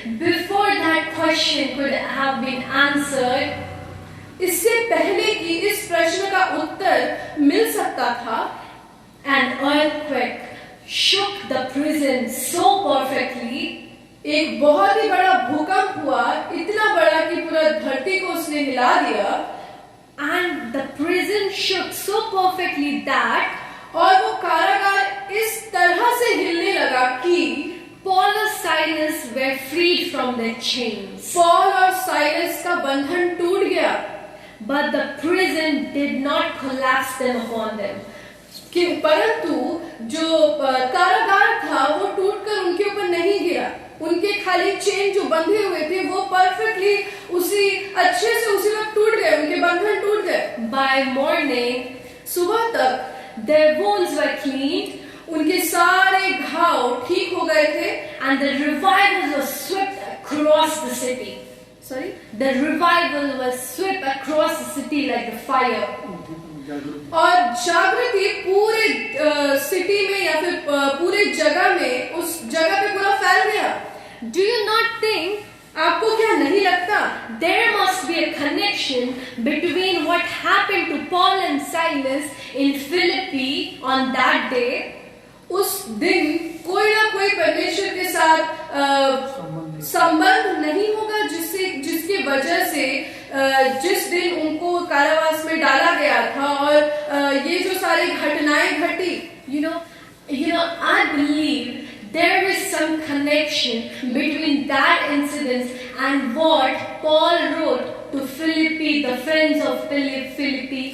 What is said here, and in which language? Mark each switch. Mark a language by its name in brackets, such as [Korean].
[English] before that question could have been answered, [Hindi] इससे पहले कि इस प्रश्न का उत्तर मिल सकता था, [English] an earthquake shook the prison so perfectly. [Hindi] एक बहुत ही बड़ा भूकंप हुआ, इतना बड़ा कि पूरा धरती को उसने हिला दिया। [English] And the prison shook so perfectly that, [Hindi] और वो कारागार इस तरह से हिलने लगा कि [English] Paul and Silas were freed from their chains. [Hindi] Paul और साइलस का बंधन टूट गया, [English] but the prison did not collapse them upon them. [Hindi] कि परंतु जो कारागार था वो टूटकर उनके ऊपर नहीं गिरा, उनके खाली चेन जो बंधे हुए थे वो परफेक्टली अच्छे से उसी वक्त टूट गए, उनके बंधन टूट गए। [English] By morning, [Hindi] सुबह तक [English] their wounds were cleaned, [Hindi] उनके सारे घाव ठीक हो गए थे, [English] and the revival was swept across the city. The revival was swept across the city like the fire. [Hindi] और जागृति पूरे सिटी में या फिर पूरे जगह में उस जगह पे पूरा फैल गया। [English] Do you not think, [Hindi] आपको क्या नहीं लगता, [English] there must be a connection between what happened to Paul and Silas in Philippi on that day? [Hindi] उस दिन कोई ना कोई परमेश्वर के साथ संबंध नहीं होगा जिसकी वजह से जिस दिन उनको कारावास में डाला गया था और ये जो सारी घटनाएं घटी, [English] I believe there is some connection between that incident and what Paul wrote to Philippi, the friends of Philippi.